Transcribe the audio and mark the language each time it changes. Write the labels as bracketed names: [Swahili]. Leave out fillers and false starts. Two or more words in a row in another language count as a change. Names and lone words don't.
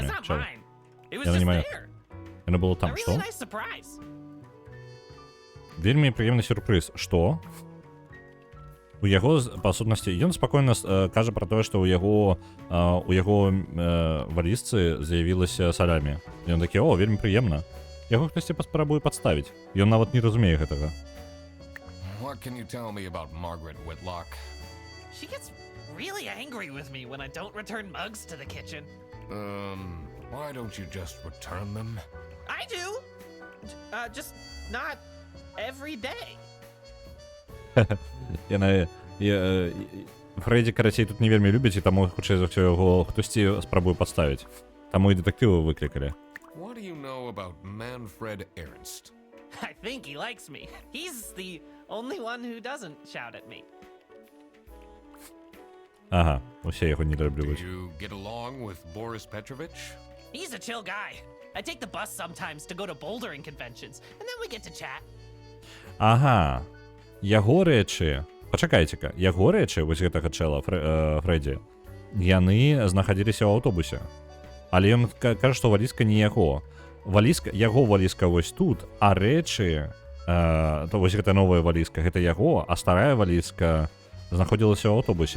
[English] it's not [Belarusian] Чел? [English] mine. It was [Russian] Я [English] just [Russian] понимаю. [English] there. [Belarusian] Яно было [English] A [Belarusian] там, [English] really [Belarusian] што? [English] nice surprise. [Belarusian] Вельмі прыемны сюрпрыз. Што? У яго, па сутнасці, ён спакойна кажа пра тое, што у яго валізцы з'явілася салямі. Ён такі: о, вельмі прыемна. Яго хтосьці паспрабуе падставіць. Ён нават не разумее гэтага. [English] What can you tell me about Margaret Whitlock? She gets really angry with me when I don't return mugs to the kitchen. Why don't you just return them? I do. Just not every day. [Belarusian] Фредді, карацей, тут не вельмі любіць, і таму, хутчэй за ўсё, яго хтосьці спрабуе падставіць. Таму і дэтэктывы выклікалі. [English] What do you know about Manfred Ernst? I think he likes me. He's the only one who doesn't shout at me. [Belarusian] Ага, усе яго [English] Do [Belarusian] недолюбліваюць. [English] you get along with Boris Petrovich? He's a chill guy. I take the bus sometimes to go to bouldering conventions, and then we get to chat. [Belarusian] Ага, яго рэчы... Пачакайце-ка, яго рэчы, вось гэтага чэла, Фредді, яны знаходзіліся ў аўтобусе. Але ён кажа, што валізка не яго. Яго валізка вось тут, а рэчы, то вось гэта новая валізка, гэта яго, а старая валізка знаходзілася ў аўтобусе.